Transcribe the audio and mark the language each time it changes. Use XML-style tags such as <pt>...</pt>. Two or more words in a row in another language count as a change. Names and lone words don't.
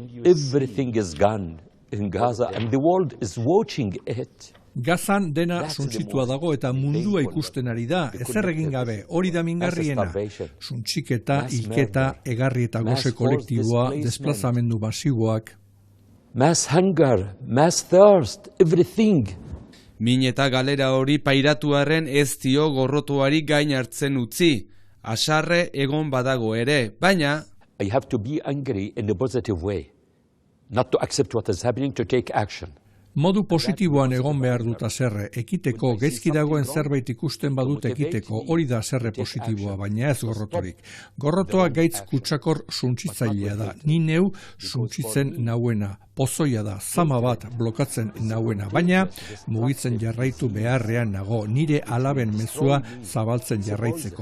<eu>Gazan dena suntsitua dago eta mundua ikusten ari da, ezer egin gabe, hori da mingarriena. Suntsiketa, hilketa, egarri eta goze kolektiboa, desplazamendu masiboak.</eu> <en>Mass hunger, mass thirst, everything.</en> <eu>Min eta galera hori pairatuaren ez dio gorrotuari gain hartzen utzi. Asarre egon badago ere, baina</eu> <en>I have to be angry in a positive way. Not to accept what is happening, to take action.</en> <eu>Modu positiboan egon behar dut azerre, ekiteko, gaizki dagoen zerbait ikusten badut ekiteko, hori da azerre positiboa, baina ez gorrotorik. Gorrotoa gaitz kutsakor suntsitzailea da, ni neu suntsitzen nauena, pozoia da, zama bat blokatzen nauena, baina mugitzen jarraitu beharrean nago, nire alaben mezua zabaltzen jarraitzeko.</eu>